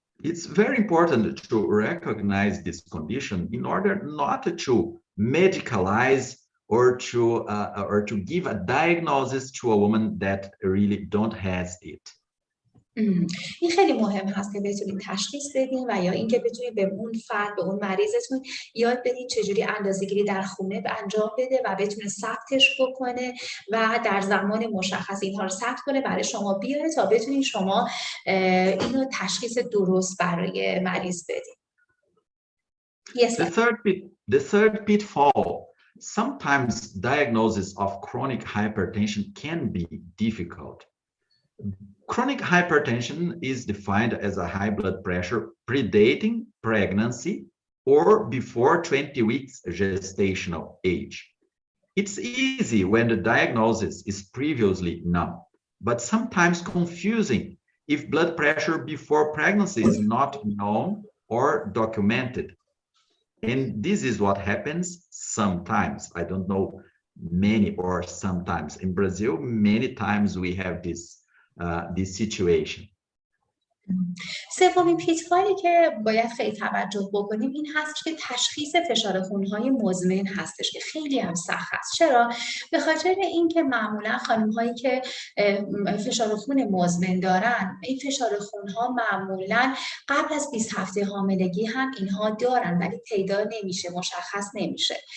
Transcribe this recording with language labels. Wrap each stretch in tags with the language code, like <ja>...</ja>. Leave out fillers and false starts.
<en>It's very important to recognize this condition in order not to medicalize or to give a diagnosis to a woman that really don't has it.</en> <fa>این خیلی مهم هست که بتونید تشخیص بدین و یا اینکه بتونید به اون فرد، به اون مریضتون یاد بدین چجوری اندازه‌گیری در خونه انجام بده و بتونه ثبتش بکنه و در زمان مشخص اینها رو ثبت کنه برای شما بیاره تا بتونید شما اینو تشخیص درست برای مریض بدین.</fa> <en>Yes. The third pitfall. Sometimes diagnosis of chronic hypertension can be difficult. Chronic hypertension is defined as a high blood pressure predating pregnancy or before 20 weeks gestational age. It's easy when the diagnosis is previously known, but sometimes confusing if blood pressure before pregnancy is not known or documented. And this is what happens sometimes. I don't know many or sometimes. In Brazil, many times we have this situation.</en> <fa>سومین پیتفالی که باید خیلی توجه بکنیم این هست که تشخیص فشار خونهای مزمن هستش که خیلی هم سخت هست. چرا؟ به خاطر اینکه معمولا خانم‌هایی که فشار خون مزمن دارن، این فشار خونها معمولا قبل از 20 هفته حاملگی هم اینها دارن ولی پیدا نمیشه، مشخص نمیشه.</fa>